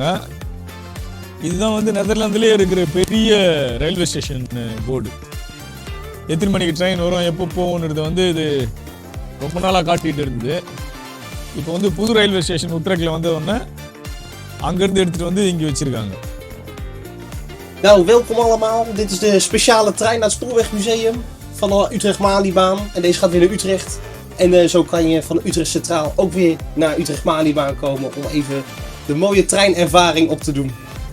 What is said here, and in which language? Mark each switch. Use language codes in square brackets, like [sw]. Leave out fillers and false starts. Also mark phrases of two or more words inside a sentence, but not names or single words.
[ta] இதுதான் வந்து நெதர்லாந்துலேயே இருக்கிற பெரிய [en] railway station board. [ta] எத்தனை மணிக்கு ட்ரெயின் வரும், எப்போ போகணுன்றது வந்து இது ரொம்ப நாளாக காட்டிகிட்டு இருந்தது. இப்போ வந்து புது [en] railway station [ta] உத்ரக்கில் வந்தவுடனே அங்கேருந்து எடுத்துகிட்டு வந்து இங்கே வச்சிருக்காங்க. [nl] Nou, welkom allemaal. Dit is de speciale trein naar het Spoorwegmuseum van de Utrecht-Malibaan. En deze gaat weer naar Utrecht. En zo kan je van Utrecht Centraal ook weer naar Utrecht-Malibaan komen om even de mooie treinervaring op te doen.